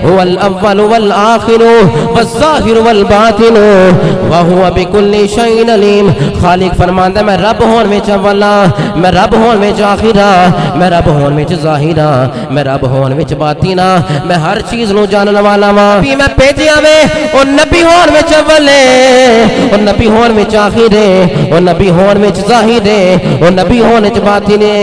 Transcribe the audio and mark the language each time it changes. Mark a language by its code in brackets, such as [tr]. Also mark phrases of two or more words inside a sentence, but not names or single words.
[ar] هو الاول والآخر والظاہر والباطن وهو بكل شيء علیم. [pa] خالق فرماندا میں رب ہون وچ اول ہاں، میں رب ہون وچ آخر ہاں، میں رب ہون وچ ظاہر ہاں، میں رب ہون وچ باطن ہاں، میں ہر چیز نو جانن والا ہاں. میں بھیجیا وے او نبی ہون وچ اول ہے، او نبی ہون وچ آخر ہے، او نبی ہون وچ ظاہر ہے، او نبی ہون وچ باطن ہے.